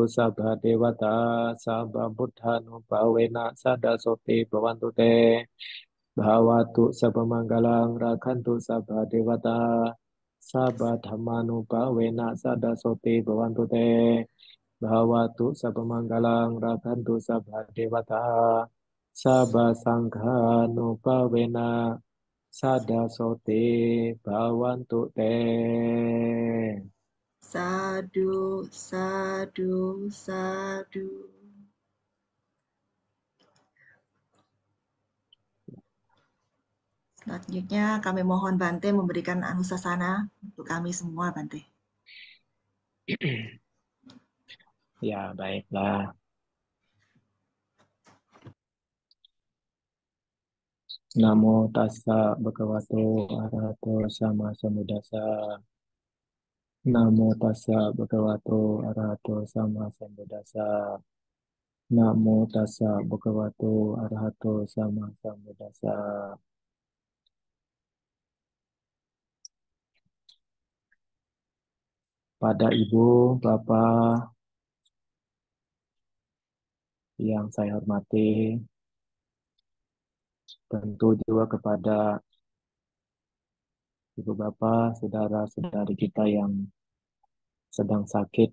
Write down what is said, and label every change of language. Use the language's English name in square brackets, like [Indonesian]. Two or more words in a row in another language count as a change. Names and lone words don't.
[Pali] Sabha Devata Sabba Buddha Nubhawena Sada Soti Bhavantu Te Bhawatu Sabba Manggalang Raghantu Sabha Devata Sabba Dhammanubhawena Sada Soti Bhavantu Te Bhawatu sabamanggalang rakantu sabha devata sabha sangha nupawena sada sote bhavantu te. Sadu, sadu, sadu. [Indonesian] Selanjutnya kami mohon Bante memberikan anusasana untuk kami semua, Bante. Ya, baiklah. [Pali] Namo tassa bhagavato arahato sama sambuddhassa. Namo tassa bhagavato arahato sama sambuddhassa. Namo tassa bhagavato arahato sama sambuddhassa. [Indonesian] Pada Ibu, Bapak yang saya hormati, tentu juga kepada ibu bapak, saudara-saudari kita yang sedang sakit.